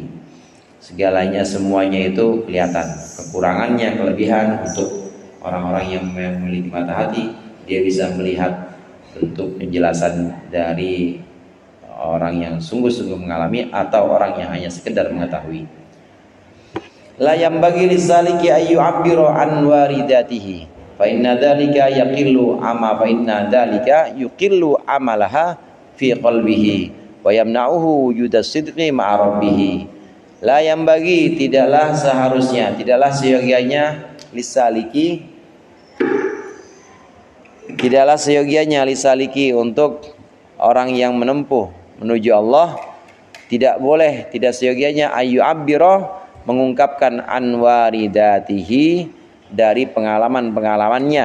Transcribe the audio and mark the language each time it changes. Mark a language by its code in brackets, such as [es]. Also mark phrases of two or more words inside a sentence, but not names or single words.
[id] Segalanya, semuanya itu kelihatan. Kekurangannya, kelebihan untuk orang-orang yang memiliki mata hati. Dia bisa melihat bentuk penjelasan dari orang yang sungguh-sungguh mengalami atau orang yang hanya sekedar mengetahui. [ar] لا ينبغي للسالك أن يعبر عن وارداته فإن ذلك يقل يقلل عملها في قلبه ويمنعه وجود الصدق مع ربه. لا ينبغي, [id] tidaklah seharusnya, tidaklah seyogianya lisaliki untuk orang yang menempuh menuju Allah, tidak boleh, tidak seyogianya [ar] أن يعبر, [id] mengungkapkan anwaridatihi, dari pengalamannya.